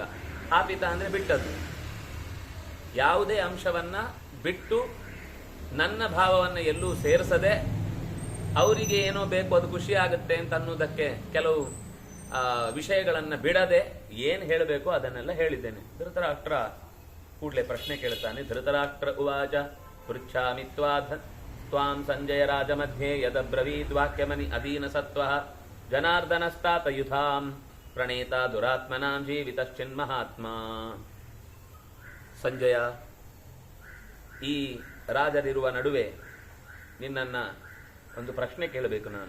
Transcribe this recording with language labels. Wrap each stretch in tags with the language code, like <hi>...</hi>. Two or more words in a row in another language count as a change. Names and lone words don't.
<kn>ಹಾಪಿತ ಅಂದ್ರೆ ಬಿಟ್ಟದ್ದು, ಯಾವುದೇ ಅಂಶವನ್ನ ಬಿಟ್ಟು ನನ್ನ ಭಾವವನ್ನು ಎಲ್ಲೂ ಸೇರಿಸದೆ ಅವರಿಗೆ ಏನೋ ಬೇಕು ಅದು ಖುಷಿ ಆಗುತ್ತೆ ಅಂತ ಅನ್ನೋದಕ್ಕೆ ಕೆಲವು ವಿಷಯಗಳನ್ನ ಬಿಡದೆ ಏನ್ ಹೇಳಬೇಕು ಅದನ್ನೆಲ್ಲ ಹೇಳಿದ್ದೇನೆ. ಧೃತರಾಷ್ಟ್ರ ಕೂಡಲೇ ಪ್ರಶ್ನೆ ಕೇಳ್ತಾನೆ.</kn> <sa>ಧೃತರಾಷ್ಟ್ರ ಉವಾಚ ಪೃಚ್ಛಾಮಿ ತ್ವಾಂ ಸಂಜಯ ರಾಜ ಮಧ್ಯೆ ಯದಬ್ರವೀದ್ ವಾಕ್ಯಮನಿ ಅಧೀನ ಸತ್ವ ಜನಾರ್ದನಸ್ತಾತ ಯುಧಾಂ ಪ್ರಣೇತ ದುರಾತ್ಮನಾಂ ಜೀವಿತಶ್ಚಿನ್ಮಹಾತ್ಮ.</sa> <kn>ಸಂಜಯ, ಈ ರಾಜರಿರುವ ನಡುವೆ ನಿನ್ನನ್ನ ಒಂದು ಪ್ರಶ್ನೆ ಕೇಳಬೇಕು ನಾನು.</kn>